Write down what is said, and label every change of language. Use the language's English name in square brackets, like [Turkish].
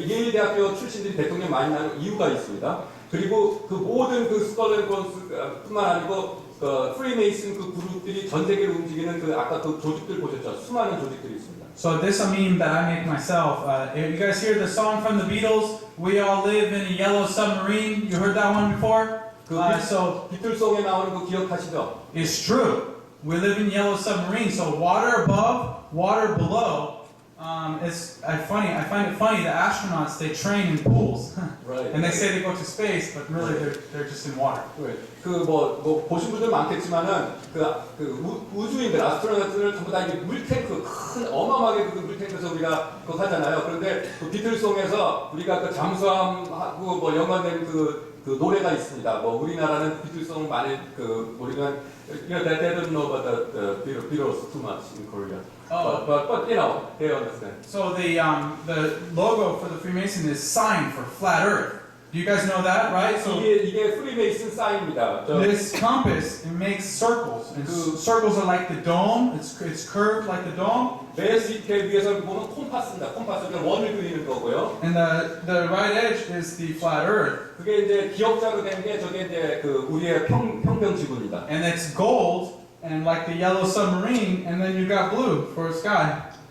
[Korean] 예일 대학교 출신들이 대통령 많이 나는 이유가 있습니다. 그리고 그 모든 스컬 앤 본스뿐만 아니고 프리메이슨 그룹들이 전 세계를 움직이는 아까 조직들 보셨죠? 수많은 조직들이 있습니다. [English] So this a meme that I make myself. You guys hear the song from the Beatles? We all live in a yellow submarine. You heard that one before? So [Korean] 비틀송에 나오는 거 기억하시죠? [English] it's true. We live in yellow submarine. So water above, water below. I find it funny. The astronauts they train in pools, Right. and they say they go to space, but really they're just in water. [Korean] 뭐 보신 분들 많겠지만은 우주인들 아스트로나트를 전부 다 이게 물탱크 큰 어마어마하게 그 물탱크에서 우리가 그거 하잖아요. 그런데 그 비틀송에서 우리가 그 잠수함하고 뭐 연관된 그 노래가 있습니다. 뭐 우리나라는 비틀송 많이 우리는 [English] they don't know about the Beatles too much in Korea. Oh. But you know they understand. So the logo for the Freemason is sign for flat Earth. Do you guys know that, right? So [Korean] 이게 프리메이슨 사인입니다. [English] this compass it makes circles, and circles are like the dome. It's curved like the dome. [Korean] 맨 밑에 위에서 보면 콤파스입니다. 콤파스가 원을 그리는 거고요. [English] And the right edge is the flat Earth, [Korean] 그게 이제 기억자로 된 게 저게 이제 우리의 평평지구입니다. [English] and it's gold, and like the yellow submarine, and then you got blue for sky.